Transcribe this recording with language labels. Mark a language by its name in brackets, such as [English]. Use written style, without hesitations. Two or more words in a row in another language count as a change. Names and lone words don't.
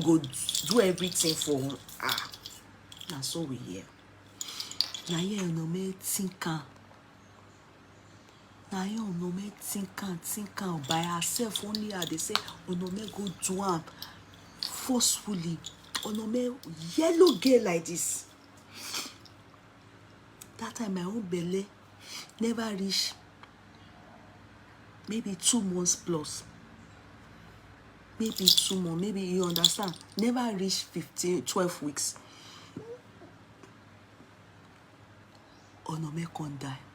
[Nigerian Pidgin] He go do everything for her. na so we hear. Na here Onome think am. Na here Onome think am by herself. Only her, they say Onome go do am forcefully. Onome yellow girl like this. That time my own belly never reach maybe 2 months plus. Maybe 2 months, maybe you understand. Never reach 12 weeks. Onome can die.